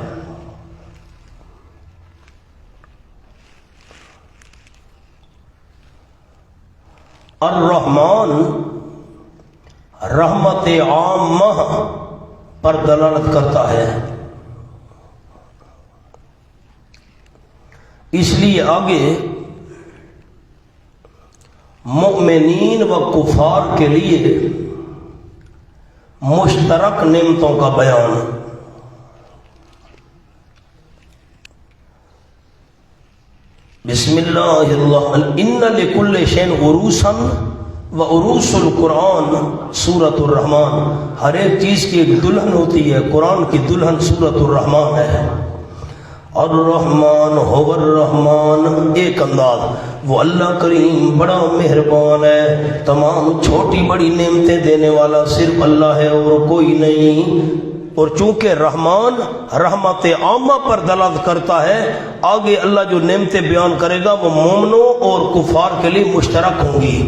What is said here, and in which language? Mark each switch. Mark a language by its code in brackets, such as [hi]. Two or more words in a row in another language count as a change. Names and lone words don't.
[ur] الرحمن رحمت عامہ پر دلالت کرتا ہے، اس لیے آگے مؤمنین و کفار کے لیے مشترک نعمتوں کا بیان۔ [ar] بسم اللہ الرحمن، ان لکل شیء عروسا و عروس القرآن سورۃ الرحمن، [ur] ہر ایک چیز کی ایک دلہن ہوتی ہے، قرآن کی دلہن سورۃ الرحمن ہے۔ [ar] الرحمن هو الرحمن، [ur] ایک انداز، وہ اللہ کریم بڑا مہربان ہے، تمام چھوٹی بڑی نعمتیں دینے والا صرف اللہ ہے اور کوئی نہیں۔ اور چونکہ رحمان رحمت عامہ پر دلالت کرتا ہے، آگے اللہ جو نعمتیں بیان کرے گا وہ مومنوں اور کفار کے لیے مشترک ہوں گی۔